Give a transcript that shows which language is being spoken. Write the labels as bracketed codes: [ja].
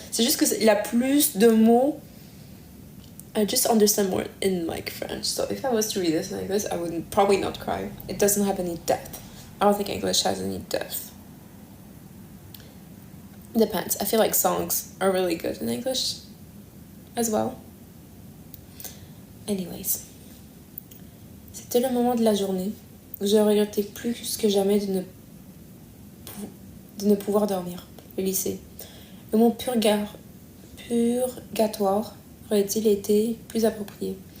[fr] C'est juste que il y a plus de mots. [en] I just understand more in like French. So if I was to read this in English, I would probably not cry. It doesn't have any depth. I don't think English has any depth. Depends. I feel like songs are really good in English as well. Anyways. [fr] C'était le moment de la journée où je regrettais plus que jamais de ne pouvoir dormir. Le lycée. Le mot purgatoire aurait-il été plus approprié?